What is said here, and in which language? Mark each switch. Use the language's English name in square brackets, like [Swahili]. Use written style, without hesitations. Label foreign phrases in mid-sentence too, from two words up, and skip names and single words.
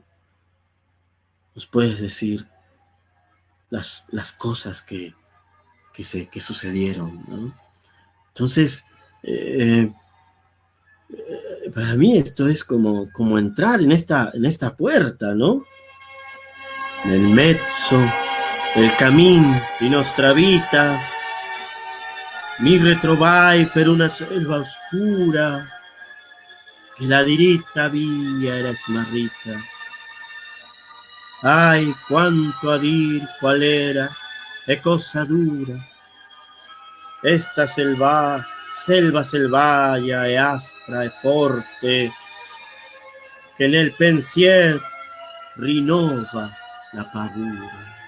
[Spanish] Nos puedes decir las cosas que sucedieron, ¿no? Entonces, para mí esto es como entrar en esta puerta, ¿no? [Italian] Nel mezzo del cammin di nostra vita mi ritrovai per una selva oscura che la diritta via era smarrita. Ay, quanto a dir qual era e cosa dura esta selva selvaggia e aspra e forte che nel pensier rinnova la paura.